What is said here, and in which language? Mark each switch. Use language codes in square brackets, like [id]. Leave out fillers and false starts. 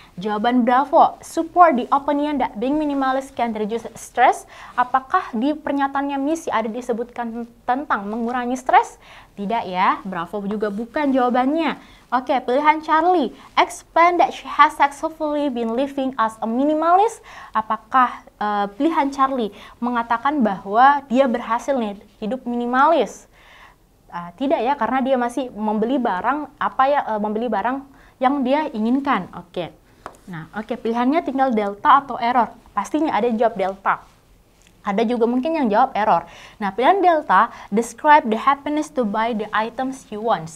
[en] Jawaban bravo, support the opinion that being minimalist can reduce stress. [id] Apakah di pernyataannya misi ada disebutkan tentang mengurangi stres? Tidak ya, bravo juga bukan jawabannya. Oke, pilihan Charlie, [en] explain that she has successfully been living as a minimalist. [id] Apakah pilihan Charlie mengatakan bahwa dia berhasil nih hidup minimalis? Tidak ya, karena dia masih membeli barang membeli barang yang dia inginkan. Oke. Nah, pilihannya tinggal delta atau error. Pastinya ada yang jawab delta. Ada juga mungkin yang jawab error. Nah, pilihan delta, [en] describe the happiness to buy the items you want.